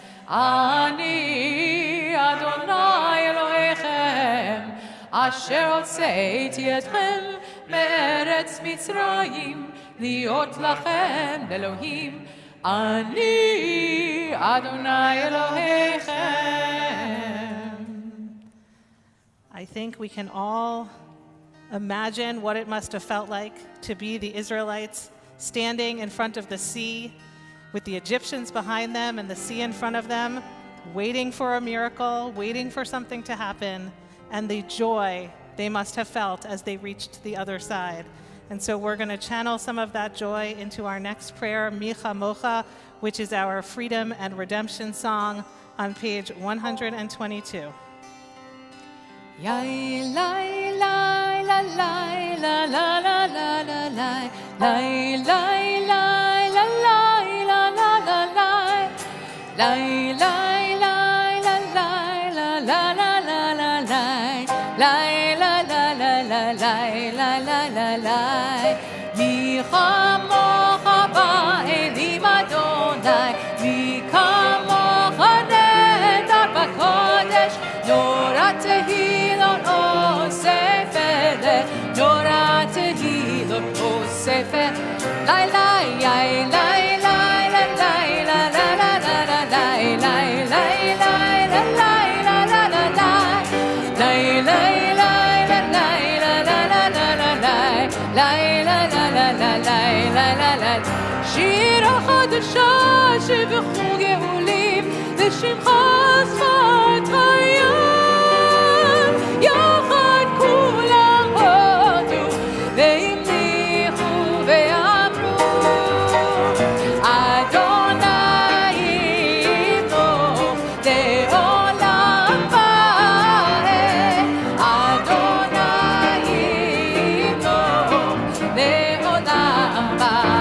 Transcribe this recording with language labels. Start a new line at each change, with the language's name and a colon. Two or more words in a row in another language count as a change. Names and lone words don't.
Hebrew: אני אדוני אלוהיכם אשר הוצאתי אתכם מארץ מצרים להיות לכם לאלוהים. אני אדוני אלוהיכם.
English: I think we can all imagine what it must have felt like to be the Israelites standing in front of the sea with the Egyptians behind them and the sea in front of them, waiting for a miracle, waiting for something to happen, and the joy they must have felt as they reached the other side. And so we're going to channel some of that joy into our next prayer, Micha Mocha, which is our freedom and redemption song on page 122. Yai lai lai la lai la la la la la lai lai lai lai la lai la la la lai lai lai lai la lai la la la la la lai lai la la la la lai la la la lai.
Hebrew: מי כמוכה באלים אדוני, מי כמוכה נאדר בקודש, נורא תהילות עושה פלא, נורא תהילות עושה פלא, Torah tehilot osefet. Lai lai lai lai lai lai lai la la la la la lai lai lai lai la lai la la la lai lai lai lai la lai la la la la la lai lai la la la la lai la la la. שירה חדשה שבחוג גאולים לשמך שפת הים, יחד כולם הודו והמליכו ואמרו אדוני ימלוך לעולם ועד, אדוני ימלוך לעולם ועד.